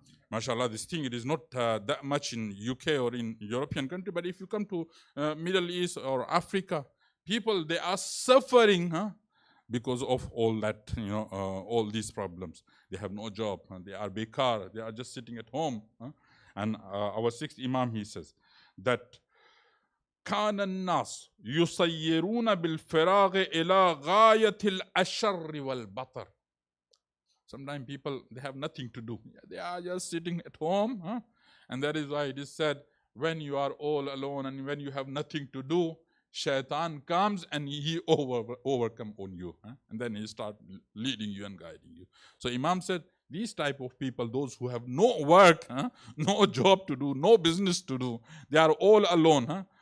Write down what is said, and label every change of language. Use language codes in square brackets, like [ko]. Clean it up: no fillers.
[en] MashaAllah, this thing, it is not that much in UK or in European country, but if you come to Middle East or Africa, people, they are suffering because of all that, all these problems. They have no job, they are bekar, they are just sitting at home. And our sixth Imam, he says that [ar] كان الناس يصيرون بالفراغ إلى غاية الأشر والبطر. [en] Sometimes people, they have nothing to do. They are just sitting at home. And that is why it is said, when you are all alone and when you have nothing to do, Shaitan comes and he overcome on you. And then he start leading you and guiding you. So Imam said, these type of people, those who have no work, no job to do, no business to do, they are all alone.